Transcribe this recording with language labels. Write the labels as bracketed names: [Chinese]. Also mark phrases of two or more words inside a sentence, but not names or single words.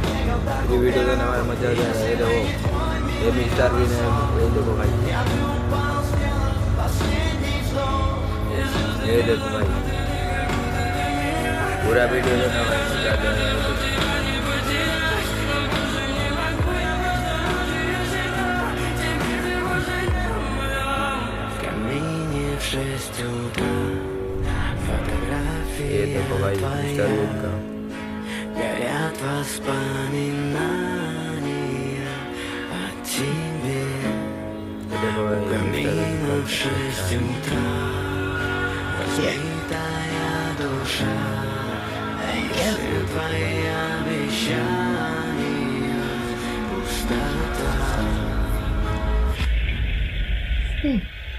[Hindi] ये वीडियो देने हमारे मजा आ जाएगा। ये देखो ये भी स्टार भी है, ये देखो भाई, ये देखो भाई, पूरा वीडियो देना भाई, मजा आ जाएगा। ये देखो भाई मिस्टर यून का, [Russian] горят воспоминания о тебе. [Hindi] ये देखो भाई मिस्टर यून [Russian] Камином в [Hindi] का। [Russian] 6 утра разбитая душа, а если твои обещания пустота.